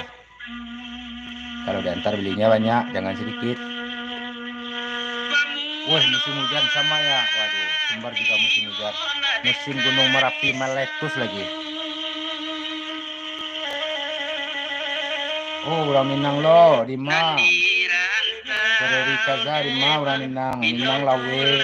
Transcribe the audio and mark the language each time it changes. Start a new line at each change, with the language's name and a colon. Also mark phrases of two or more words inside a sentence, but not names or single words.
Indonesian: Kalau diantar belinya banyak, jangan sedikit. Wah, musim hujan sama ya. Waduh, Sumbar juga musim hujan. Musim Gunung Merapi meletus lagi. Oh, orang Minang lo, di mana? Dari Kaza di mana orang Minang? Minang lawe.